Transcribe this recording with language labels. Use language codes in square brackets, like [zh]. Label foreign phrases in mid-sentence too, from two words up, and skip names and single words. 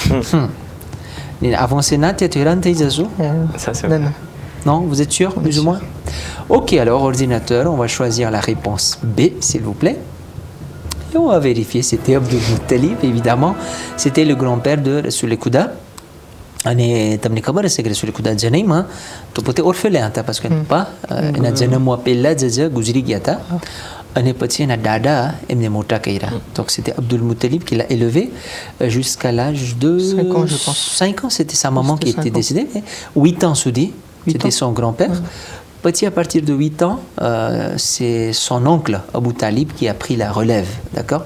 [fr] Avancez Nat, tu es rentré, Zazo? Ça, c'est Non, vrai. non. Non, vous êtes sûr, plus ou moins? Ok, alors ordinateur, on va choisir la réponse B, s'il vous plaît. Et on va vérifier, c'était Abdul Muttalib, évidemment. C'était le grand-père de Rasul Khuda. [gu] અને તમને ખબર હશે કે રસૂલ ખુદા જનઈમાં તો પોતે ઓર્ફેલે હતા [fr] parce que pas [gu] એના જન્મવા પહેલા જ ગુજરી ગયા હતા અને પછી એના દાદા એમને મોટા કર્યા. [fr] Donc c'était Abdul Muttalib qui l'a élevé jusqu'à l'âge de 5 ans, je pense. 5 ans, c'était sa maman qui C'était était 5 ans. décédée, mais 8 ans Soudi, 8 c'était ans. son grand-père. Petit, à partir de 8 ans, c'est son oncle Abu Talib qui a pris la relève, d'accord?